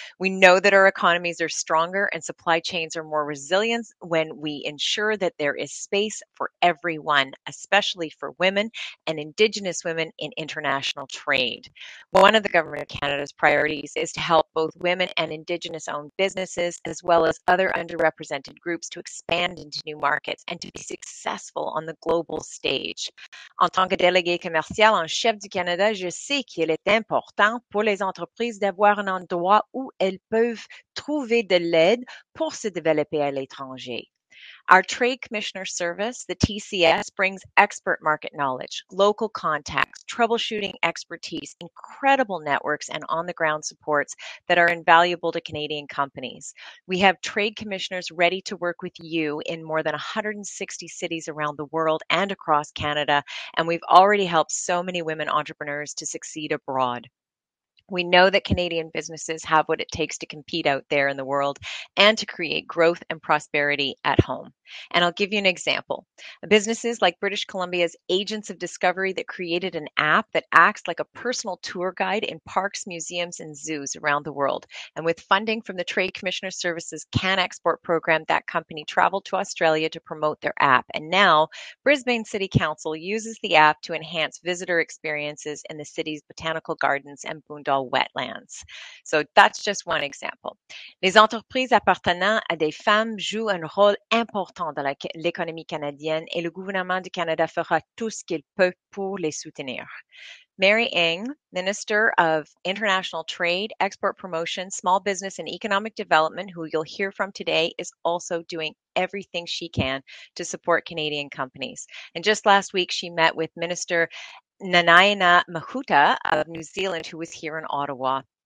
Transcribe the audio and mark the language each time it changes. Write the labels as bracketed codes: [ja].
[en] We know that our economies are stronger and supply chains are more resilient when we ensure that there is space for everyone, especially for women and Indigenous women in international trade. One of the Government of Canada's priorities is to help both women and Indigenous-owned businesses, as well as other underrepresented groups, to expand into new markets and to be successful on the global stage. [fr] En tant que délégué commercial en chef du Canada, je sais qu'il est important pour les entreprises d'avoir un endroit où elles peuvent trouver de l'aide pour se développer à l'étranger. [en] Our Trade Commissioner Service, the TCS, brings expert market knowledge, local contacts, troubleshooting expertise, incredible networks, and on-the-ground supports that are invaluable to Canadian companies. We have trade commissioners ready to work with you in more than 160 cities around the world and across Canada, and we've already helped so many women entrepreneurs to succeed abroad. We know that Canadian businesses have what it takes to compete out there in the world and to create growth and prosperity at home. And I'll give you an example. Businesses like British Columbia's Agents of Discovery that created an app that acts like a personal tour guide in parks, museums, and zoos around the world. And with funding from the Trade Commissioner Service's Can Export program, that company traveled to Australia to promote their app. And now Brisbane City Council uses the app to enhance visitor experiences in the city's botanical gardens and boondoggle wetlands. So that's just one example. [fr] Les entreprises appartenant à des femmes jouent un rôle important dans l'économie canadienne et le gouvernement du Canada fera tout ce qu'il peut pour les soutenir. [en] Mary Ng, Minister of International Trade, Export Promotion, Small Business and Economic Development, who you'll hear from today, is also doing everything she can to support Canadian companies. And just last week, she met with Minister Nanaina Mahuta of New Zealand, who was here in Ottawa.